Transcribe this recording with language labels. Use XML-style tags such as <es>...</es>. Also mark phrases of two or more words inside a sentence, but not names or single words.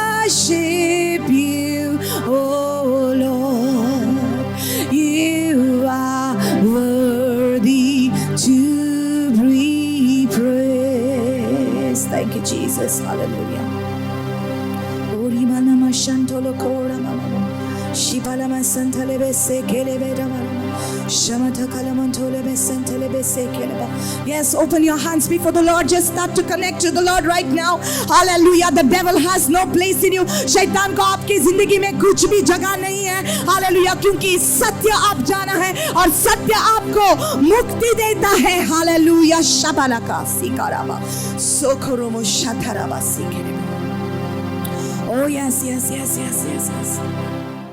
<en>worship you, oh Lord. You are worthy to be praised. Thank you, Jesus. Hallelujah. Ori manama shantolo kora mama. Shipalama santalebe sekelebe damama. Shamata kalamantolebe santalebe sekeleba. Yes, open your hands before the Lord. Just start to connect to the Lord right now. Hallelujah. The devil has no place in you.</en> <hi>शैतान को आपकी जिंदगी में कुछ भी जगह नहीं है. हालेलुया, क्योंकि सत्य आप जाना है और सत्य आपको मुक्ति देता है. हालेलुया. शबालका सिकाराबा सोखरोमो शथराबा सिकेरेबा.</hi> <en>Oh yes, yes, yes, yes, yes, yes.</en>